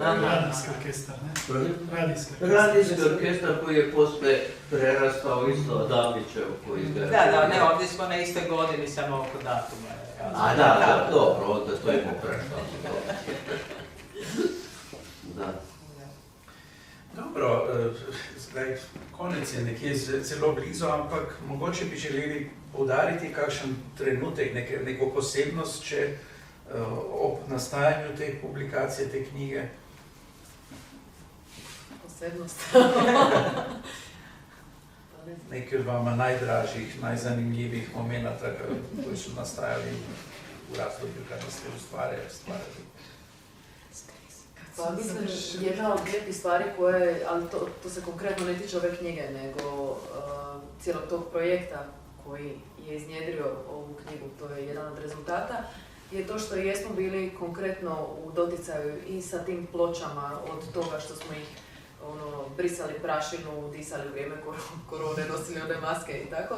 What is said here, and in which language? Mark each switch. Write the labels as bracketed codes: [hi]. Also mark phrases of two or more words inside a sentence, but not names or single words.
[hr] Radijski orkestar, ne? Radijski orkestar koji je posle prerastao isto Adamićev koji ga... Da, ne, ovdje smo na istoj godini, samo oko datuma. A da, dobro, onda stojimo prešao. Da. [sl] Dobro, zdaj konec je nekje zelo blizu, ampak mogoče bi želeli poudariti kakšen trenutek, neko posebnost, če ob nastajanju te publikacije, te knjige. Posebnost. [hr] Neki od vama najdražjih, najzanimljivih momenata koji su nastajali u razdoblju kada ste stvarali. Pa mislim, jedna od lijepih stvari koje, ali to se konkretno ne tiče ove knjige, nego cijelog tog projekta koji je iznjedrio ovu knjigu, to je jedan od rezultata, je to što jesmo bili konkretno u doticaju i sa tim pločama od toga što smo ih brisali prašinu, disali u vrijeme korone, nosili one maske i tako.